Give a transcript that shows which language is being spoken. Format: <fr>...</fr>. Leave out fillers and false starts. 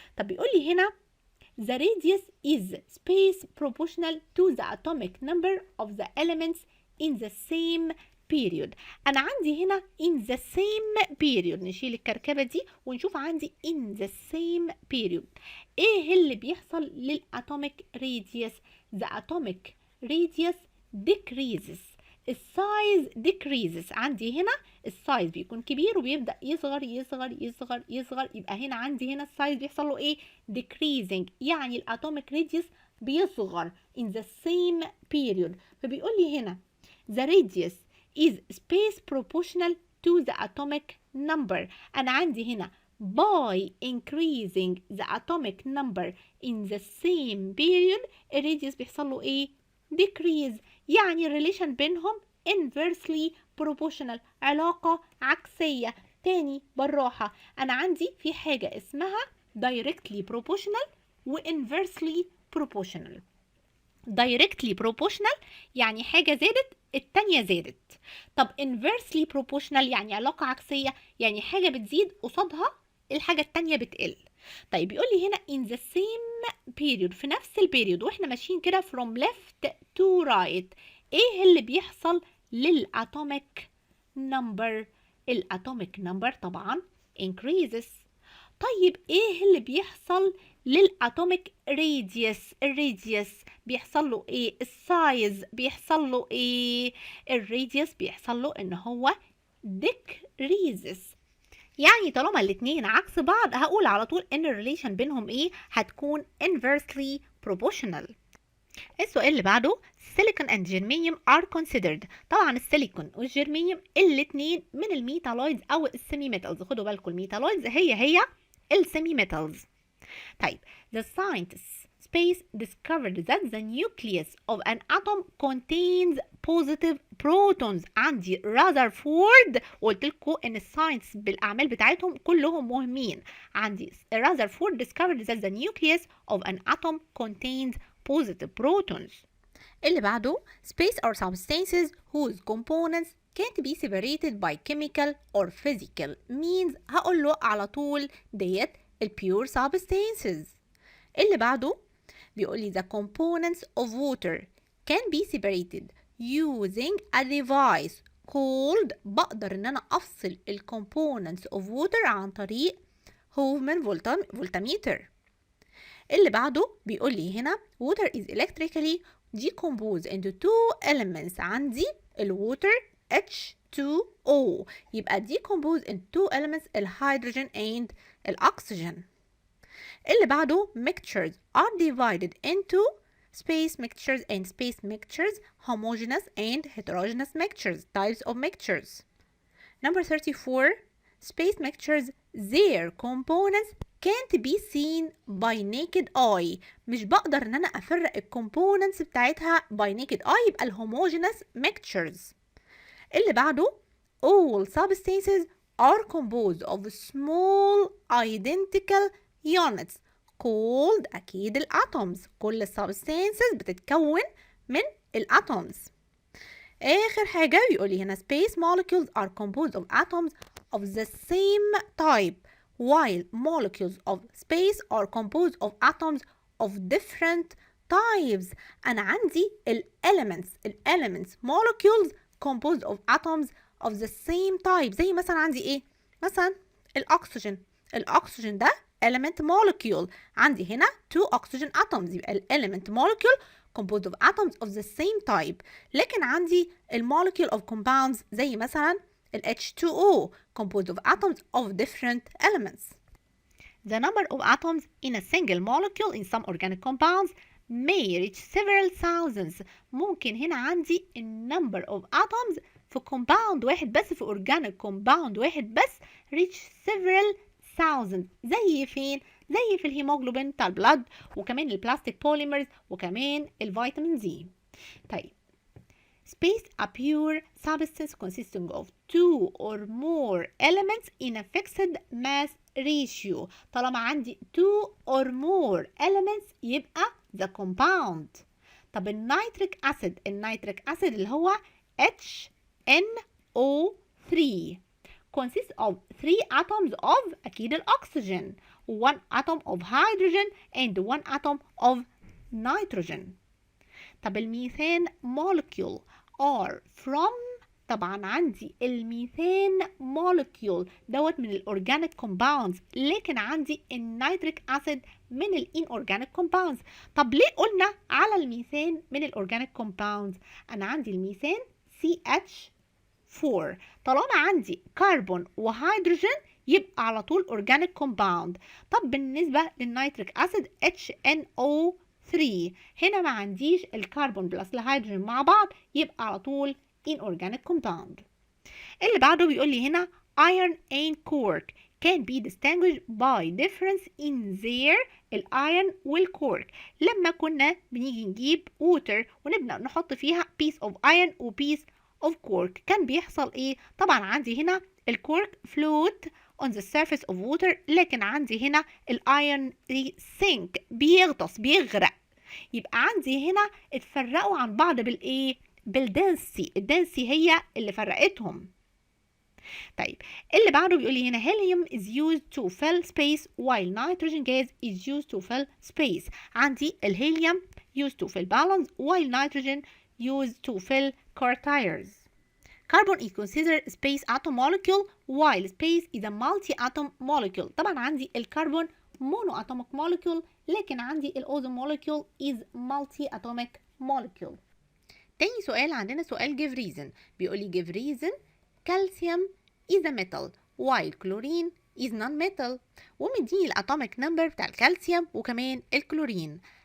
<ar>طب بيقول لي هنا</ar> <en>the radius is space proportional to the atomic number of the elements in the same period.</en> <ar>أنا عندي هنا</ar> <en>in the same period</en> <ar>نشيل الكركبة دي ونشوف عندي</ar> <en>in the same period</en> <ar>إيه اللي بيحصل للatomic radius.</ar> <en>the atomic radius decreases</en> <ar>السايز</ar> <en>decreases.</en> <ar>عندي هنا السايز بيكون كبير وبيبدأ يصغر يصغر يصغر يصغر. يبقى هنا عندي هنا السايز بيحصل له ايه؟ decreasing يعني الاتوميك radius بيصغر</ar> <en>in the same period. فبيقول لي هنا the radius is space proportional to the atomic number.</en> <ar>أنا عندي هنا</ar> <en>by increasing the atomic number in the same period</en> <ar>الراديوس بيحصل له ايه؟</ar> <en>decrease.</en> <ar>يعني الريليشن بينهم</ar> <en>inversely proportional،</en> <ar>علاقة عكسية. تاني بالراحة، أنا عندي في حاجة اسمها</ar> <en>directly proportional و inversely proportional. directly proportional</en> <ar>يعني حاجة زادت التانية زادت. طب</ar> <en>inversely proportional</en> <ar>يعني علاقة عكسية، يعني حاجة بتزيد قصادها الحاجة التانية بتقل. طيب بيقول لي هنا</ar> <en>in the same period،</en> <ar>في نفس البيريود واحنا ماشيين كده</ar> <en>from left to right،</en> <ar>ايه اللي بيحصل للatomic number؟ الatomic number طبعا increases. طيب ايه اللي بيحصل للاتوميك راديوس؟ الراديوس بيحصل له ايه؟ السايز بيحصل له ايه؟ الراديوس بيحصل له ان هو decreases. يعني طالما الاتنين عكس بعض هقول على طول ان الريليشن بينهم ايه؟ هتكون</ar> <en>inversely proportional.</en> <ar>السؤال اللي بعده</ar> <en>silicon and germanium are considered.</en> <ar>طبعا السيليكون والجرمانيوم الاتنين من الميتالويدز او السيمي ميتالز. خدوا بالكم الميتالويدز هي السيمي ميتالز.</ar> <en>طيب the scientists space discovered that the nucleus of an atom contains positive protons.</en> <ar>عندي رازرفورد، وقلت لكم ان الساينس بالاعمال بتاعتهم كلهم مهمين. عندي رازرفورد</ar> <en>discovered that the nucleus of an atom contains positive protons.</en> <ar>اللي بعده</ar> <en>space are substances whose components can't be separated by chemical or physical means.</en> <ar>هقول له على طول ديت</ar> <en>pure substances.</en> <ar>اللي بعده بيقول لي</ar> <en>the components of water can be separated using a device called.</en> <ar>بقدر ان انا افصل</ar> <en>components of water</en> <ar>عن طريق هوفمان voltmeter. اللي بعده بيقول لي هنا</ar> <en>water is electrically decomposed into two elements.</en> <ar>عندي الwater H2O، يبقى</ar> <en>decomposed into two elements</en> <ar>الهيدروجين and الأكسجين. اللي بعده</ar> <en>mixtures are divided into space mixtures and space mixtures, homogeneous and heterogeneous mixtures, types of mixtures. Number 34, space mixtures, their components can't be seen by naked eye.</en> <ar>مش بقدر ان انا افرق الكومبوننتس بتاعتها</ar> <en>by naked eye،</en> <ar>يبقى الهوموجينس mixtures. اللي بعده</ar> <en>all substances are composed of small identical units called أكيد الاتومز.</en> <ar>كل substances بتتكون من الاتومز. آخر حاجة بيقولي هنا</ar> <en>space molecules are composed of atoms of the same type while molecules of space are composed of atoms of different types. أنا عندي elements molecules composed of atoms of the same type.</en> <ar>زي مثلا عندي ايه؟ مثلا الأكسجين ده element molecule.</ar> <en>عندي هنا 2 oxygen atoms، يبقى element molecule composed of atoms of the same type. لكن عندي molecule of compounds زي مثلا H2O composed of atoms of different elements. The number of atoms in a single molecule in some organic compounds may reach several thousands.</en> <ar>ممكن هنا عندي</ar> <en>number of atoms</en> <ar>في compound واحد بس، في organic compound واحد بس</ar> <en>reach several thousands.</en> <ar>زي فين؟ زي في الهيموجلوبين بتاع البلد، وكمان البلاستيك بوليمرز، وكمان الفيتامين دي. طيب</ar> <en>space a pure substance consisting of 2 or more elements in a fixed mass ratio.</en> <ar>طالما عندي</ar> <en>2 or more elements يبقى the compound. طب النيتريك أسيد اللي هو HNO3 consists of 3 atoms of أكيد الأكسجين، 1 atom of hydrogen and 1 atom of nitrogen. طب الميثان molecule are from.</en> <ar>طبعا عندي الميثان molecule دوت</ar> <en>من الأورجانيك compounds،</en> <ar>لكن عندي النيتريك أسيد من الإنأورجانيك compounds. طب ليه قلنا على الميثان من الأورجانيك compounds؟ أنا عندي الميثان CH4، طالما عندي كربون وهيدروجين يبقى على طول</ar> <en>Organic compound.</en> <ar>طب بالنسبة للنيتريك أسيد HNO3 هنا ما عنديش الكربون بلس الهيدروجين مع بعض، يبقى على طول</ar> <en>inorganic compound.</en> <ar>اللي بعده بيقول لي هنا</ar> <en>iron and cork can be distinguished by difference in their iron والcork.</en> <ar>لما كنا بنيجي نجيب water ونبدأ نحط فيها</ar> <en>piece of iron و piece of cork</en> <ar>كان بيحصل ايه؟ طبعا عندي هنا الكورك</ar> <en>float on the surface of water،</en> <ar>لكن عندي هنا الايرون sink بيغطس بيغرق. يبقى عندي هنا اتفرقوا عن بعض بالايه؟ بالدنسي. الدنسي هي اللي فرقتهم. طيب اللي بعده بيقول لي هنا</ar> <en>helium is used to fill space while nitrogen gas is used to fill space. عندي الهيليوم used to fill balloons while nitrogen used to fill car tires. Carbon is considered space atom molecule while space is a multi-atom molecule.</en> <ar>طبعا عندي الكربون</ar> <en>monoatomic molecule،</en> <ar>لكن عندي الأوزون</ar> <en>molecule is multi-atomic molecule.</en> <ar>تاني سؤال عندنا سؤال</ar> <en>give reason.</en> <ar>بيقول لي</ar> <en>give reason calcium is a metal while chlorine is non-metal،</en> <ar>ومديني الاتوميك نمبر بتاع الكالسيوم وكمان الكلورين.</ar>